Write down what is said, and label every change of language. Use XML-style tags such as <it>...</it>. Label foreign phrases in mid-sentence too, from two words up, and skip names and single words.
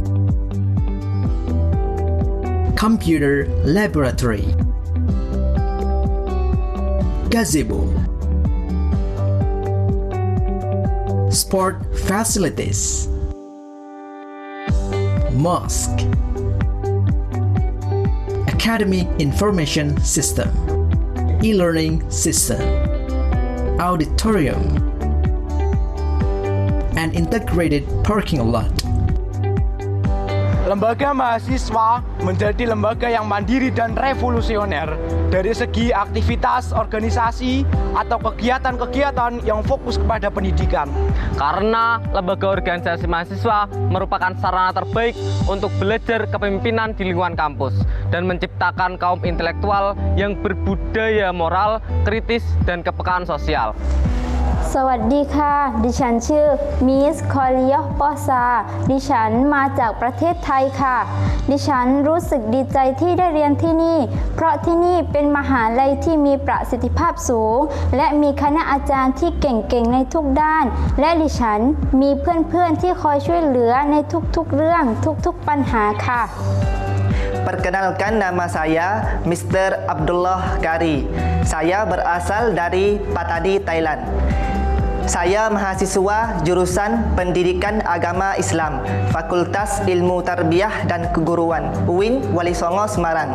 <en>computer laboratory, gazebo, sport facilities, mosque, academic information system, e-learning system, auditorium, and integrated parking lot.</en> <id>Lembaga mahasiswa menjadi lembaga yang mandiri dan revolusioner dari segi aktivitas organisasi atau kegiatan-kegiatan yang fokus kepada pendidikan. Karena lembaga organisasi mahasiswa merupakan sarana terbaik untuk belajar kepemimpinan di lingkungan kampus dan menciptakan kaum intelektual yang berbudaya moral, kritis, dan kepekaan sosial.</id> <th>สวัสดีค่ะดิฉันชื่อมิสคอลิยปอซาดิฉันมาจากประเทศไทยค่ะดิฉันรู้สึกดีใจที่ได้เรียนที่นี่เพราะที่นี่เป็นมหาลัยที่มีประสิทธิภาพสูงและมีคณะอาจารย์ที่เก่งๆในทุกด้านและดิฉันมีเพื่อนๆที่คอยช่วยเหลือในทุกๆเรื่องทุกๆปัญหาค่ะ</th> <id>Perkenalkan, nama saya Mr. Abdullah Kari. Saya berasal dari Patadi, Thailand. Saya mahasiswa jurusan Pendidikan Agama Islam, Fakultas Ilmu Tarbiyah dan Keguruan, UIN Wali Songo Semarang.</id>